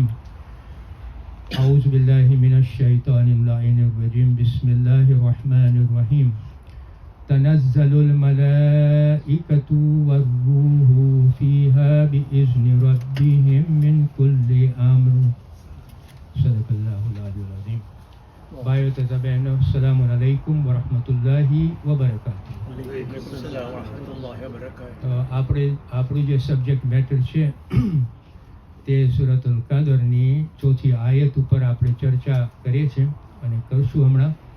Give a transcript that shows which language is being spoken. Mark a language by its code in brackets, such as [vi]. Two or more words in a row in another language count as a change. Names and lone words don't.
[ar] أعوذ بالله من الشيطان اللعين الرجيم. بسم الله الرحمن الرحيم. تنزل الملائكة والروح فيها بإذن ربهم من كل أمر. صدق الله العلي العظيم. [gu] ભાઈઓ તથા બહેનો, [ar] السلام عليكم ورحمة الله وبركاته. [gu] આપણું જે [en] subject matter [gu] છે તે સૂરતુલ કદરની 4th આયત ઉપર આપણે ચર્ચા કરીએ છીએ અને કરશું હમણાં.